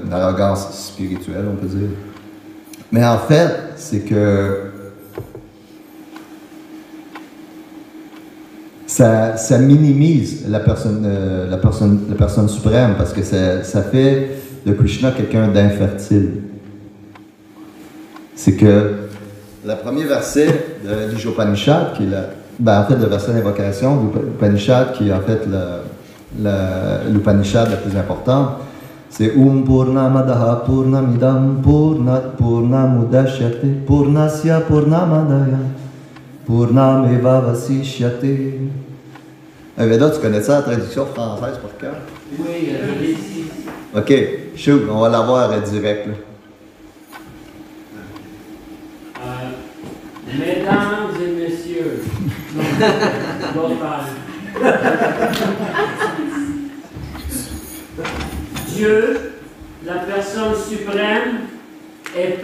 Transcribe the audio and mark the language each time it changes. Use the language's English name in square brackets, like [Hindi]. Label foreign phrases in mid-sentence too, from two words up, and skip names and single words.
[French] L'arrogance spirituelle, on peut dire. Mais en fait, c'est que ça minimise la personne suprême, parce que ça fait de Krishna quelqu'un d'infertile. C'est que le premier verset de l'Upanishad, qui est en fait le verset d'invocation de l'Upanishad, qui est en fait l'Upanishad la plus importante, c'est [Sanskrit] Purnamadaha Purnamidam Purnat Purnamudashyate Purnasya Purnamadaya Purnameva Vasishyate. [French] Veda, tu connais ça, la traduction française par cœur? Oui, je l'ai ici. OK, shoot, on va l'avoir direct, là. Mesdames et messieurs, Dieu, la personne suprême, est